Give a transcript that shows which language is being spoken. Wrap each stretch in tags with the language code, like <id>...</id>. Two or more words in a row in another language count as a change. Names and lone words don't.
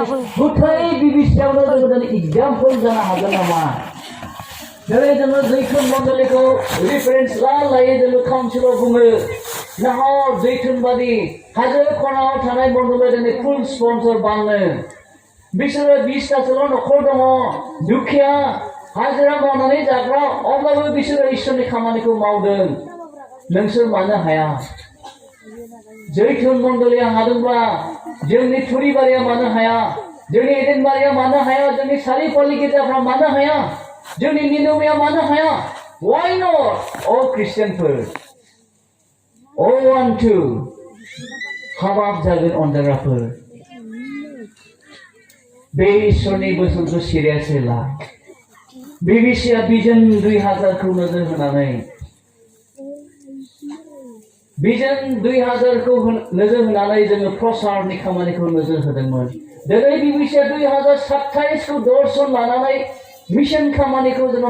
<brx>गुथाय बिबिसिआवनो जोङो दिनै एग्जाम्पल जानो हागोन नामा दिनै जोङो जैथुन मण्डलिखौ रिफारेन्स लायै जोङो काउन्सिलाव बुङो नाहर जैथुनबादि हाजो खनायाव थानाय मण्डलिया दिनै फुल स्पन्सर बाङो बिसोरो 20तासोल' न'खर दङ दुखिया हाजिरा मावनानै जाग्रा अब्लाबो बिसोरो इसोरनि खामानिखौ मावदों नोंसोर मानो हाया जैथुन मण्डलिया हादोंब्ला जोंनि थुरिबारिया मानो हाया जोंनि एडेनबारिया मानो हाया जोंनि सारिपल्ली गिर्जाफ्रा मानो हाया जोंनि निनोवेया मानो हाया</brx> <en>why not all Christianफोर all want to</en> <brx>हाबाब जागोन अनजाग्राफोर बे इसोरनि बोसोनखौ सिरियासै ला बिबिसिआ भिजन 2000खौ नोजोर होनानै भिजन 2000खौ नोजोर होनानै जोङो प्रसारनि खामानिखौ नोजोर होदोंमोन दिनै बिबिसिआ 2027खौ दर्शन लानानै मिशन खामानिखौ जोङो</brx>